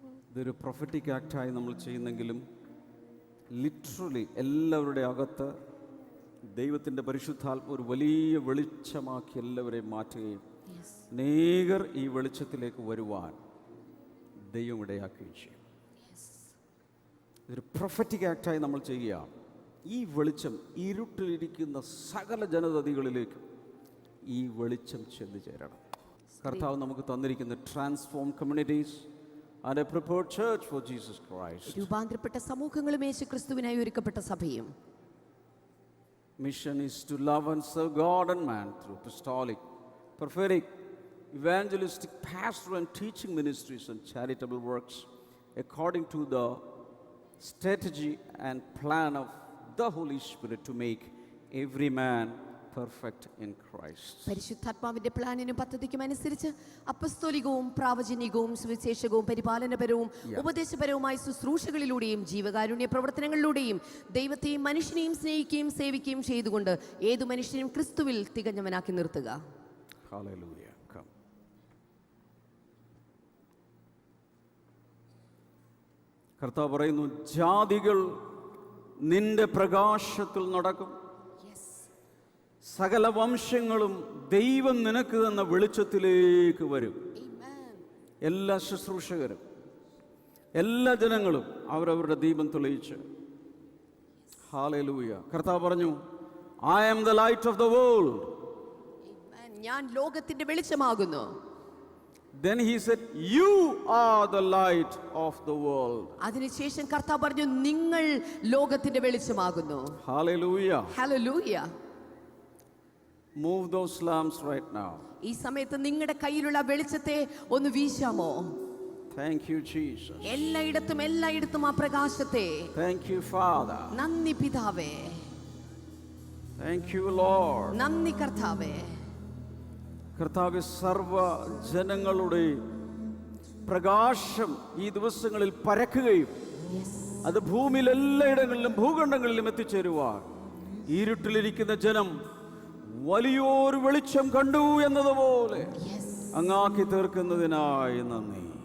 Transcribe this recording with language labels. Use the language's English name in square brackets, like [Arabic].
[Malayalam] ഇതൊരു പ്രൊഫറ്റിക് ആക്റ്റായി നമ്മൾ ചെയ്യുന്നെങ്കിലും ലിറ്ററലി എല്ലാവരുടെ അകത്ത് ദൈവത്തിൻ്റെ പരിശുദ്ധാത്മ ഒരു വലിയ വെളിച്ചമാക്കി എല്ലാവരെയും മാറ്റുകയും അനേകർ ഈ വെളിച്ചത്തിലേക്ക് വരുവാൻ ദൈവം ഇടയാക്കുകയും ചെയ്യും. ഇതൊരു പ്രൊഫറ്റിക് ആക്റ്റായി നമ്മൾ ചെയ്യുക. ഈ വെളിച്ചം ഇരുട്ടിലിരിക്കുന്ന സകല ജനതകളിലേക്ക് ഈ വെളിച്ചം ചെന്നു ചേരണം. കർത്താവ് നമുക്ക് തന്നിരിക്കുന്ന [English] Transform communities and a prepared church for Jesus Christ. [Malayalam] രൂപാന്തരപ്പെട്ട സമൂഹങ്ങളും യേശുക്രിസ്തുവിനായി ഒരുക്കപ്പെട്ട സഭയും. [English] Mission is to love and serve God and man through apostolic prophetic, evangelistic, pastoral and teaching ministries and charitable works according to the strategy and plan of the Holy Spirit to make every man perfect in Christ. [Malayalam] പരിശുദ്ധാത്മാവിന്റെ പ്ലാനിനും പദ്ധതിക്കും അനുസരിച്ച് അപ്പസ്തോലികവും പ്രാവചനികവും സുവിശേഷകവും പരിപാലനപരവും ഉപദേശപരവുമായ ശുശ്രൂഷകളിലൂടെയും ജീവകാരുണ്യ പ്രവർത്തനങ്ങളിലൂടെയും ദൈവത്തെയും മനുഷ്യനെയും സ്നേഹിക്കുകയും സേവിക്കുകയും ചെയ്തുകൊണ്ട് ഏതു മനുഷ്യനും ക്രിസ്തുവിൽ തികഞ്ഞവനാക്കി നിർത്തുക. [English] Hallelujah. Come. [Malayalam] കർത്താവ് പറയുന്നു, ജാതികൾ നിന്റെ പ്രകാശത്തിൽ നടക്കും, സകല വംശങ്ങളും ദൈവം നിനക്ക് തന്ന വെളിച്ചത്തിലേക്ക് വരും. എല്ലാ ശുശ്രൂഷകരും എല്ലാ ജനങ്ങളും അവരവരുടെ ദീപം തെളിയിച്ച്. ഹല്ലേലൂയ. കർത്താവ് പറഞ്ഞു, [English] I am the light of the world. [Malayalam] ഞാൻ ലോകത്തിന്റെ വെളിച്ചമാകുന്നു. [English] Then he said, you are the light of the world. [Malayalam] അതിനുശേഷം കർത്താവ് പറഞ്ഞു, നിങ്ങൾ ലോകത്തിന്റെ വെളിച്ചമാകുന്നു. [English] Hallelujah. Hallelujah. Move those lamps right now. [Malayalam] ഈ സമയത്ത് നിങ്ങളുടെ കയ്യിലുള്ള വെളിച്ചത്തെ ഒന്ന് വീശാമോ? [English] Thank you, Jesus. [Malayalam] എല്ലായിടത്തും ആ പ്രകാശത്തെ. [English] Thank you, Father. [Malayalam] നന്ദി പിതാവേ. [English] Thank you, Lord. [Malayalam] നന്ദി കർത്താവേ. കർത്താവേ, സർവ ജനങ്ങളുടെയും പ്രകാശം ഈ ദിവസങ്ങളിൽ പരക്കുകയും അത് ഭൂമിയിൽ എല്ലായിടങ്ങളിലും ഭൂഖണ്ഡങ്ങളിലും എത്തിച്ചേരുവാൻ ഇരുട്ടിലിരിക്കുന്ന ജനം വലിയൊരു വെളിച്ചം കണ്ടു എന്നതുപോലെ അങ്ങാക്കി തീർക്കുന്നതിനായി നന്ദി.